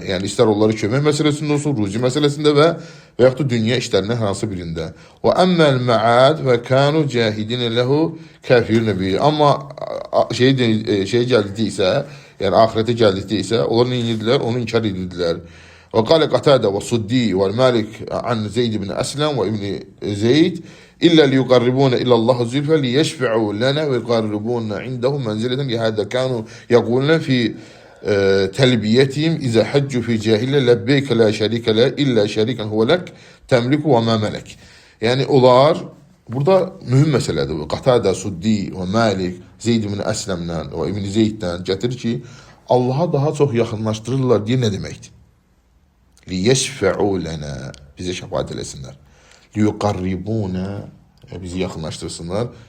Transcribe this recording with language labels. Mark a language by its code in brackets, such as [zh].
[az] Yəni istər onları kömək məsələsində olsun, ruzi məsələsində və yaxud da dünya işlərindən hansı birində. [ar] Və əmməl mə'ad və kanu cahidin ləhu kafirun bi. [az] Amma şey gəldiksə, yəni axirətə gəldiksə, onlar nə edirdilər? Onu inkar edirdilər. [ar] Və qala Qatada və Suddi və Malik an Zeyd ibn Əslam və İbn Zeyd إلا ليقربون إلى الله زلفى ليشفعوا لنا ويقربون عنده منزلة لهذا كانوا يقولون في تلبيتهم إذا حجوا في جاهلية لبيك لا شريك لا إلا شريكا هو لك تملك وما ملك. [az] Yani onlar burada mühüm məsələdir bu. Qatada, Suddi və Malik, Zeyd ibn Əsləmdən və İbn Zeyddən gətirir ki, Allaha daha çox yaxınlaşdırırlar deyə nə deməkdir? [ar] لِيَشْفَعُوا لَنَا [az] Bizə şəfaət eləsinlər. [ar] لِيُقَرِّبُونَ [az] Bizi yaxınlaşdırsınlar.